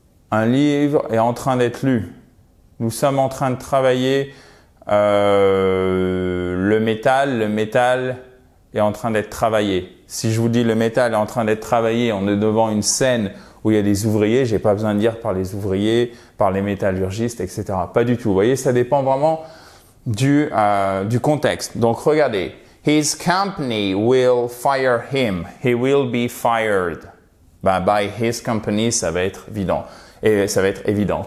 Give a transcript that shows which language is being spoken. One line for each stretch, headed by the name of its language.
French: Un livre est en train d'être lu. Nous sommes en train de travailler le métal est en train d'être travaillé. Si je vous dis le métal est en train d'être travaillé, on est devant une scène où il y a des ouvriers, j'ai pas besoin de dire par les ouvriers, par les métallurgistes, etc. Pas du tout. Vous voyez, ça dépend vraiment du contexte. Donc regardez,
English: his company will fire him. He will be fired. By his company,
French: ça va être évident. Et ça va être évident.